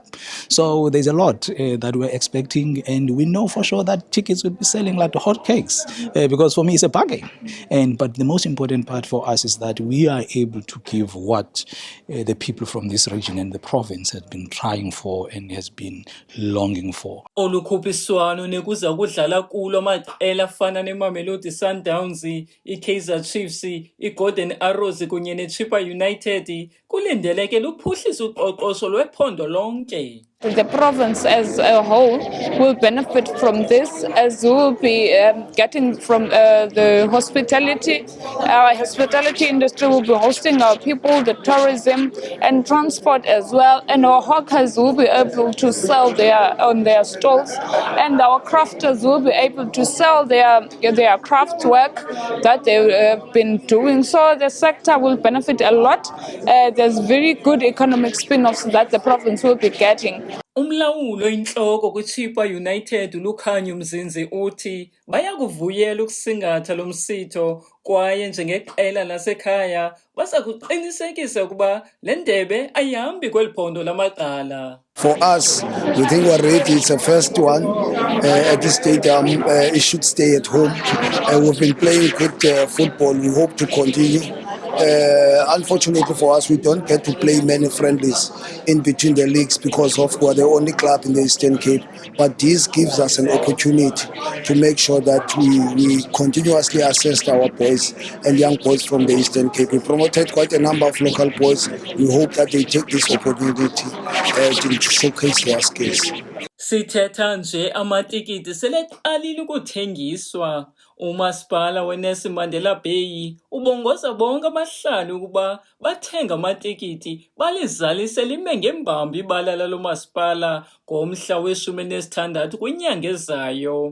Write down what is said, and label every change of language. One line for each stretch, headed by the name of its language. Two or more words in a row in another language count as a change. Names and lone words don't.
English: So there's a lot that we're expecting, and we know for sure that tickets will be selling like hotcakes because for me it's a bargain. But the most important part for us is that we are able to give what the people from this region and the province has been trying for and has been longing for.
Xhosa: Ukuphiswano nekuza kudlala kulo amaqela afana neMamelodi Sundowns, iKaizer Chiefs, iGolden Arrows kunye neChippa United kulindeleke luphuhlisa uqoqosho lwephondo lonke.
English: The province as a whole will benefit from this, as we will be getting from the hospitality. Our hospitality industry will be hosting our people, the tourism and transport as well. And our hawkers will be able to sell on their stalls, and our crafters will be able to sell their craft work that they have been doing. So the sector will benefit a lot. There's very good economic spin-offs that the province will be getting.
Xhosa: Umlawulo inhloko kwiChippa United uLukhanyo Mzinzi uthi bayakuvuyela ukusingatha lo msitho kwaye njengeqela lasekhaya baza kuqinisekisa ukuba le ndebe ayihambi kweli phondo lamaqala.
English: For us, we think we're ready. It's the first one at this stadium. It should stay at home. We've been playing good football. We hope to continue. Unfortunately for us, we don't get to play many friendlies in between the leagues because we're the only club in the Eastern Cape. But this gives us an opportunity to make sure that we continuously assess our boys and young boys from the Eastern Cape. We promoted quite a number of local boys. We hope that they take this opportunity to showcase their skills.
Xhosa: Sithetha nje amatikiti seleqalile ukuthengiswa. Umasipala weNelson Mandela Bay ubongoza bonke abahlali ukuba bathenga amatikiti balizalise lime ngembambi ibala lalo masipala ngomhla we-16 kwinyanga ezayo.